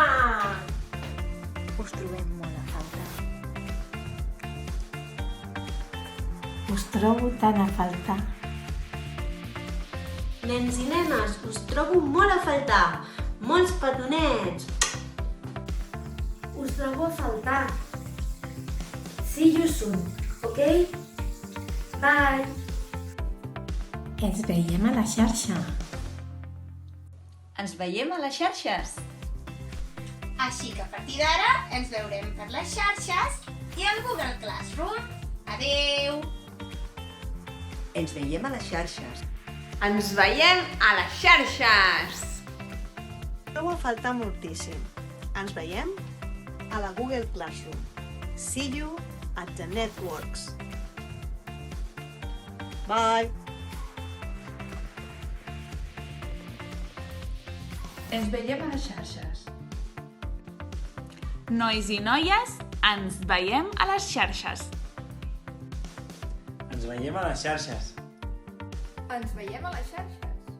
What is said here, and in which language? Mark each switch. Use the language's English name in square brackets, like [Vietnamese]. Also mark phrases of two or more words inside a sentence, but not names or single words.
[Catalan] Us trobem molt a faltar. Us trobo tant a faltar. Nens i nenes, us trobo molt a faltar. Molts petonets. Us trobo a faltar. [English] See you soon, ok? Bye. [Catalan] Ens veiem a la xarxa. Ens veiem a les xarxes. Així que a partir d'ara ens veurem per les xarxes i al Google Classroom. Adeu! Ens veiem a les xarxes. Ens veiem a les xarxes! Trobo a faltar moltíssim. Ens veiem a la Google Classroom. [English] See you at the networks. Bye! [Catalan] Ens veiem a les xarxes. Nois i noies, ens veiem a les xarxes. Ens veiem a les xarxes. Ens veiem a les xarxes.